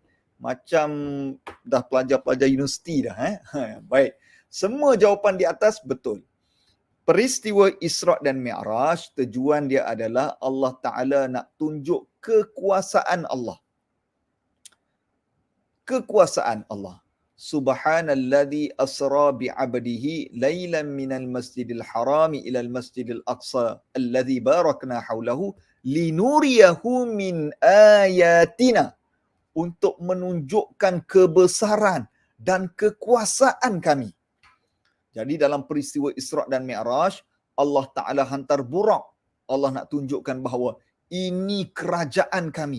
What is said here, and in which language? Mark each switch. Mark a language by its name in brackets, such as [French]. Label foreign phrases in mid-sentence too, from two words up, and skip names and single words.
[Malay] Macam dah pelajar-pelajar universiti dah. Baik. Semua jawapan di atas betul. Peristiwa Isra' dan Mi'raj, tujuan dia adalah Allah Ta'ala nak tunjuk kekuasaan Allah. Kekuasaan Allah. [Arabic] سبحان الذي أسرى بعبده ليلا من المسجد الحرام إلى المسجد الأقصى الذي باركنا حوله لنريه من آياتنا. [Malay] Untuk menunjukkan kebesaran dan kekuasaan kami. Jadi dalam peristiwa Isra' dan Mi'raj, Allah Ta'ala hantar burak. Allah nak tunjukkan bahawa ini kerajaan kami.